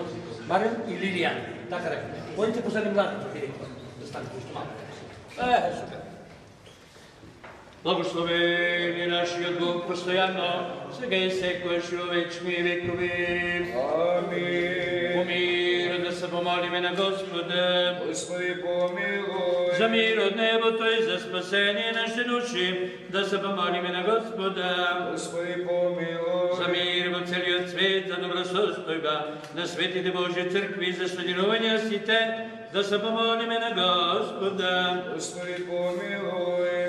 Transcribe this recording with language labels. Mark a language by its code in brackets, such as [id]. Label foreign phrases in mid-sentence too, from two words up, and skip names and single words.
[mk] Марија и Лилија. Така рекаме. Одите позади младото, директно. Да станете уште малко. Супер. Благословени нашиот Бог постојано, сега и секојаш и во вечни векови. Амин. По мир да се помолиме на Господа. [cu] Господи, помилуй. [mk] За мир от небото и за спасение нашите души, да се помолиме на Господа. [cu] Господи, помилуй. [mk] За мир во целиот свет, за добросостојба на светите Божји цркви, за студирување сите, да се помолиме на Господа. [cu] Господи, помилуй.